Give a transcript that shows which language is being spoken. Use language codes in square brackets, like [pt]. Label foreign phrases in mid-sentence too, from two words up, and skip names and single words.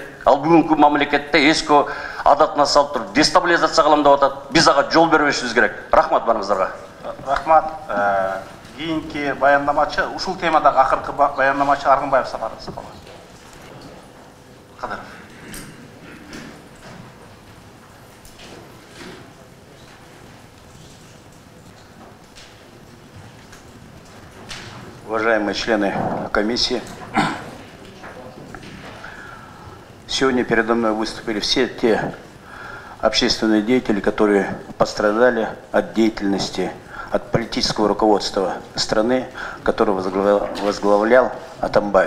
[ky] Ал бүгүнкү мамлекетте эски адатына салып туруп дестабилизация кылам деп атат. Биз ага жол бербешибиз керек. Рахмат барыңыздарга. Рахмат. Кийинки баяндамачы, ушул темадагы акыркы баяндамачы Аргынбаев Сапар Сапаров. Кадыров. [ru] Уважаемые члены комиссии, сегодня передо мной выступили все те общественные деятели, которые пострадали от деятельности, от политического руководства страны, которое возглавлял Атамбаев.